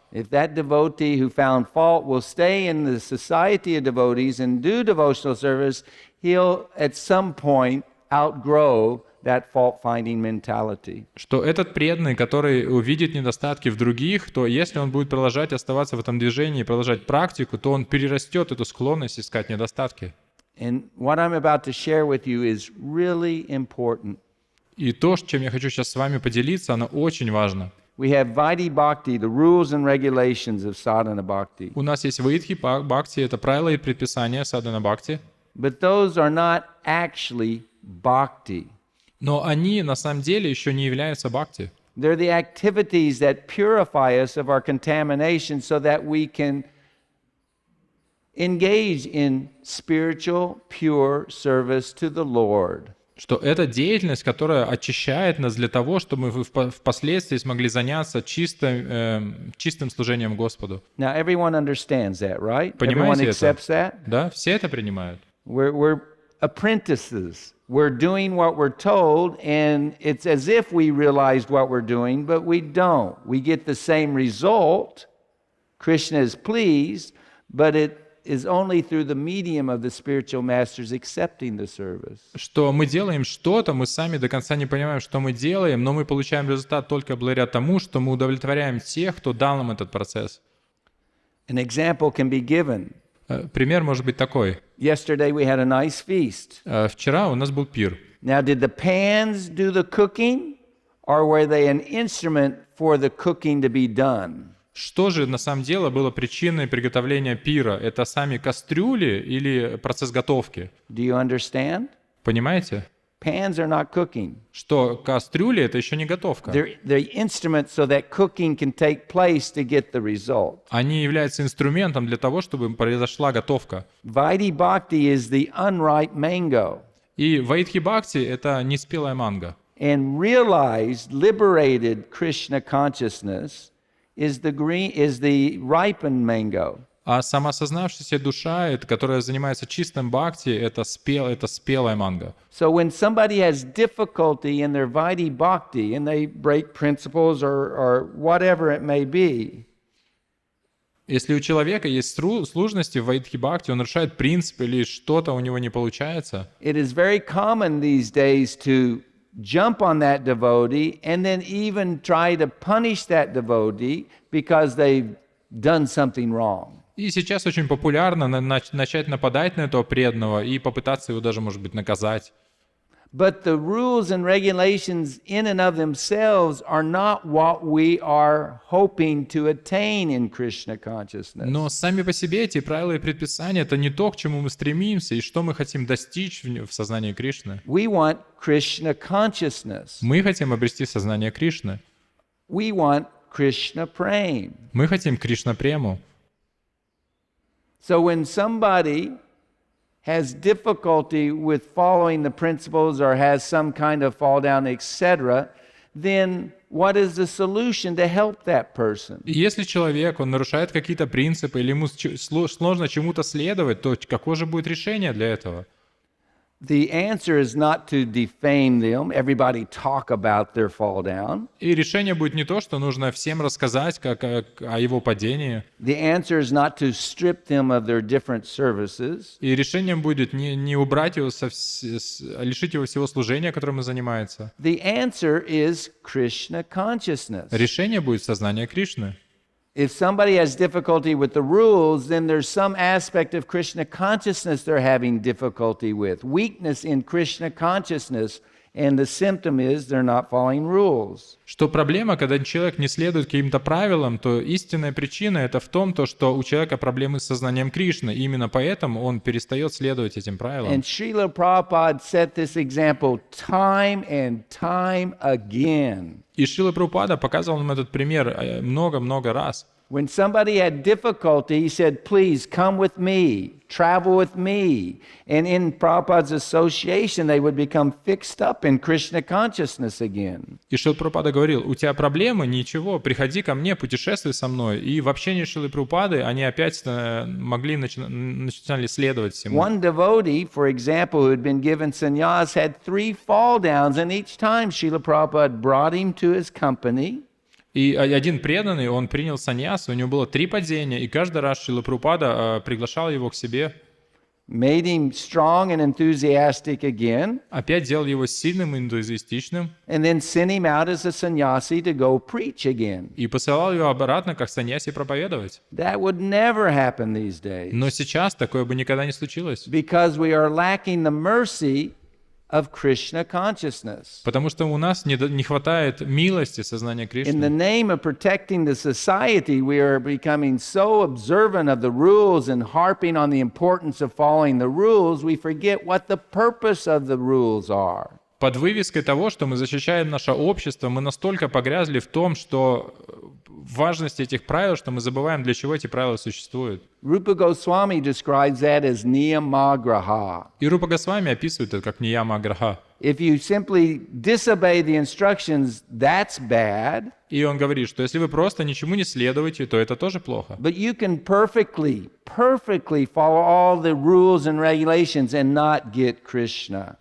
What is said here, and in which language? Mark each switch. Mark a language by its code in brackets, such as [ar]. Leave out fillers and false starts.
[en] If that devotee who found fault will stay in the society of devotees and do devotional service, he'll at some point outgrow that fault-finding mentality. [ru] Что этот преданный, который увидит недостатки в других, то если он будет продолжать оставаться в этом движении, продолжать практику, то он перерастет эту склонность искать недостатки. [en] And what I'm about to share with you is really important. [ru] И то, чем я хочу сейчас с вами поделиться, оно очень важно. [en] We have Vaidhi Bhakti, the rules and regulations of sadhana bhakti. [ru] У нас есть Ваидхи Бхакти, это правила и предписания садхана бхакти. [en] But those are not actually bhakti. [ru] Но они на самом деле еще не являются бхакти. [en] They're the activities that purify us of our contamination so that we can engage in spiritual, pure service to the Lord. [ru] Что это деятельность, которая очищает нас для того, чтобы мы впоследствии смогли заняться чистым служением Господу. [en] Now everyone understands that, right? Everyone [ru] Понимаете [en] accepts that? [ru] это? Да, все это принимают. [en] We're apprentices. We're doing what we're told, and it's as if we realized what we're doing, but we don't. We get the same result. Krishna is pleased, but it is only through the medium of the spiritual masters accepting the service. [ru] Что мы делаем что-то, мы сами до конца не понимаем, что мы делаем, но мы получаем результат только благодаря тому, что мы удовлетворяем тех, кто дал нам этот процесс. [en] An example can be given. [ru] Пример может быть такой. [en] Yesterday we had a nice feast. [ru] Вчера у нас был пир. [en] Now, did the pans do the cooking, or were they an instrument for the cooking to be done? [ru] Что же на самом деле было причиной приготовления пира? Это сами кастрюли или процесс готовки? [en] Do you understand? [ru] Понимаете? [en] Pans are not cooking. [ru] Что кастрюли — это еще не готовка. [en] They're instruments so that cooking can take place to get the result. [ru] Они являются инструментом для того, чтобы произошла готовка. [en] Vaidhi Bhakti is the unripe mango. [ru] И Ваидхи Бхакти — это неспелая манго. [en] And realized, liberated Krishna consciousness is the ripened mango. [ru] А самоосознавшаяся душа, которая занимается чистым бхакти, это спелая манго. [en] So when somebody has difficulty in their Vaidhi Bhakti and they break principles or whatever it may be, [ru] если у человека есть сложности в Ваидхи Бхакти, он нарушает принцип или что-то у него не получается, [en] it is very common these days to jump on that devotee and then even try to punish that devotee because they've done something wrong. [ru] И сейчас очень популярно начать нападать на этого преданного и попытаться его даже, может быть, наказать. [en] But the rules and regulations in and of themselves are not what we are hoping to attain in Krishna consciousness. [ru] Но сами по себе эти правила и предписания — это не то, к чему мы стремимся и что мы хотим достичь в сознании Кришны. [en] We want Krishna consciousness. [ru] Мы хотим обрести сознание Кришны. [en] We want Krishna prema. [ru] Мы хотим Кришна-прему. [en] So when somebody has difficulty with following the principles or has some kind of fall down, etc., then what is the solution to help that person? [ru] И если человек, он нарушает какие-то принципы или ему сложно чему-то следовать, то какое же будет решение для этого? [en] The answer is not to defame them, everybody talk about their fall down. [ru] И решение будет не то, что нужно всем рассказать о его падении. [en] The answer is not to strip them of their different services. [ru] И решением будет не убрать его, лишить его всего служения, которым он занимается. [en] The answer is Krishna consciousness. [ru] Решение будет сознание Кришны. [en] If somebody has difficulty with the rules, then there's some aspect of Krishna consciousness they're having difficulty with. Weakness in Krishna consciousness, and the symptom is they're not following rules. [ru] Что проблема, когда человек не следует каким-то правилам, то истинная причина это в том, что у человека проблемы с сознанием Кришны. И именно поэтому он перестает следовать этим правилам. [en] And Srila Prabhupada set this example time and time again. [ru] И Шрила Прабхупада показывал нам этот пример много-много раз. [en] When somebody had difficulty, he said, please come with me, travel with me. And in Prabhupada's association, they would become fixed up in Krishna consciousness again. [ru] И Шрила Прабхупада говорил, у тебя проблемы, ничего, приходи ко мне, путешествуй со мной. И в общении Шрилы Прабхупады они опять начинали следовать всему. [en] One devotee, for example, who had been given sannyas, had 3 fall downs, and each time Srila Prabhupada brought him to his company. [ru] И один преданный, он принял саньяс, у него было 3 падения, и каждый раз Шрила Прабхупада приглашал его к себе. [en] Made him strong and enthusiastic again. [ru] Опять делал его сильным и энтузиастичным. [en] And then sent him out as a sannyasi to go preach again. [ru] И посылал его обратно, как саньяси, проповедовать. [en] That would never happen these days. [ru] Но сейчас такое бы никогда не случилось. [en] Because we are lacking the mercy of Krishna consciousness. [ru] Потому что у нас не хватает милости сознания [en] In the name of protecting the society, we are becoming so observant of the rules and harping on the importance of following the rules, we forget what the purpose of the rules are. [ru] Под вывеской того, что мы защищаем наше общество, мы настолько погрязли в том, что важность этих правил, что мы забываем, для чего эти правила существуют. [en] Rupa Goswami describes that as niyamagraha. [ru] И Рупа Госвами описывает это как нияма аграха. [en] If you simply disobey the instructions, that's bad. [ru] И он говорит, что если вы просто ничему не следуете, то это тоже плохо. [en] But you can perfectly follow all the rules and regulations and not get Krishna.